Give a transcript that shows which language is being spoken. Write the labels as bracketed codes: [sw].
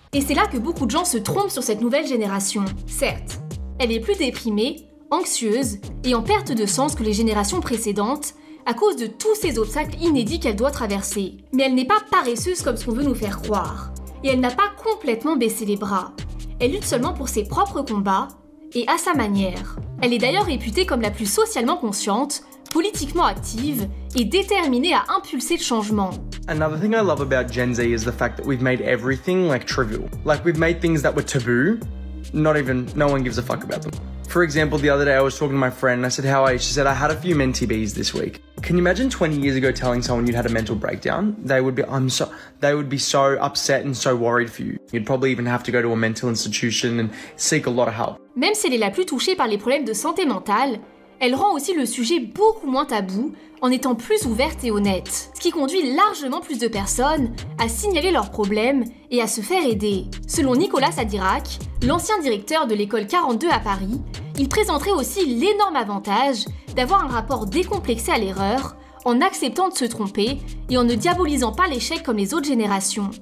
[fr] Et c'est là que beaucoup de gens se trompent sur cette nouvelle génération. Certes, elle est plus déprimée, anxieuse et en perte de sens que les générations précédentes à cause de tous ces obstacles inédits qu'elle doit traverser. Mais elle n'est pas paresseuse comme ce qu'on veut nous faire croire. Et elle n'a pas complètement baissé les bras. Elle lutte seulement pour ses propres combats et à sa manière. Elle est d'ailleurs réputée comme la plus socialement consciente, politiquement active et déterminée à impulser le changement. [en] Another thing I love about Gen Z is the fact that we've made everything like trivial. Like we've made things that were taboo, no one gives a fuck about them. For example, the other day I was talking to my friend and I said, how are you? She said, I had a few mentee bees this week. Can you imagine 20 years ago telling someone you'd had a mental breakdown? They would be so upset and so worried for you. You'd probably even have to go to a mental institution and seek a lot of help. [fr] Même si elle est la plus touchée par les problèmes de santé mentale, elle rend aussi le sujet beaucoup moins tabou en étant plus ouverte et honnête, ce qui conduit largement plus de personnes à signaler leurs problèmes et à se faire aider. Selon Nicolas Sadirac, l'ancien directeur de l'école 42 à Paris, il présenterait aussi l'énorme avantage d'avoir un rapport décomplexé à l'erreur, en acceptant de se tromper et en ne diabolisant pas l'échec comme les autres générations.